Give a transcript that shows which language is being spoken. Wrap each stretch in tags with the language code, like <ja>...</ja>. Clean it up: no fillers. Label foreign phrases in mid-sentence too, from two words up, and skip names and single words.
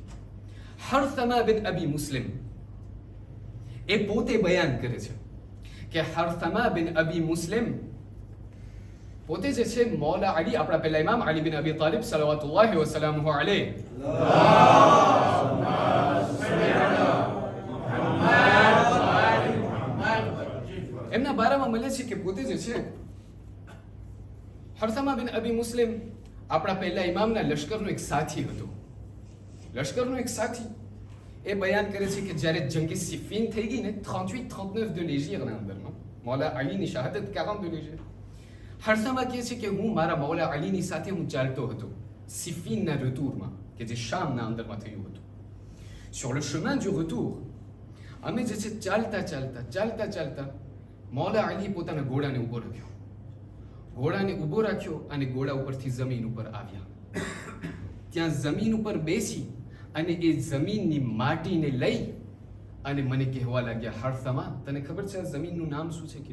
<gu>હરસમા બિન અબી મુસ્લિમ એ પોતે બયાન કરે છે કે હરસમા બિન અબી મુસ્લિમ પોતે જે છે મૌલા અલી, આપણા પહેલા ઇમામ અલી બિન અબી તાલિબ</gu> <ar>صلوات الله وسلامه عليه</ar> <gu>એમના બારામાં મળે છે કે પોતે જે છે હરસમા બિન અબી મુસ્લિમ આપણા પહેલા ઇમામના લશ્કરનો એક સાથી હતો. લશ્કરનો એક સાથી એ બયાન કરે છે કે જ્યારે જંગે સિફીન થઈ ગઈ ને 38-39</gu> <fr>de l'Hégire</fr> <gu>ના અંદરમાં મૌલા અલીની શહાદત 40</gu> <fr>de l'Hégire,</fr> <gu>હરસમા કહે છે કે હું મારા મૌલા અલીની સાથે હું ચાલતો હતો સિફીનના રતૂરમાં કે જે શામના અંદરમાં થયું હતું.</gu> <fr>sur le chemin du retour</fr> <gu>અમે જે છે ચાલતા મૌલા અલી પોતાના ઘોડાને ઊભો રાખ્યો અને ઘોડા ઉપરથી જમીન ઉપર આવ્યા. ત્યાં જમીન ઉપર બેસી અને એ જમીનની માટીને લઈ અને મને કહેવા લાગ્યા, હરસમા તને ખબર છે આ જમીનનું નામ શું છે?</gu>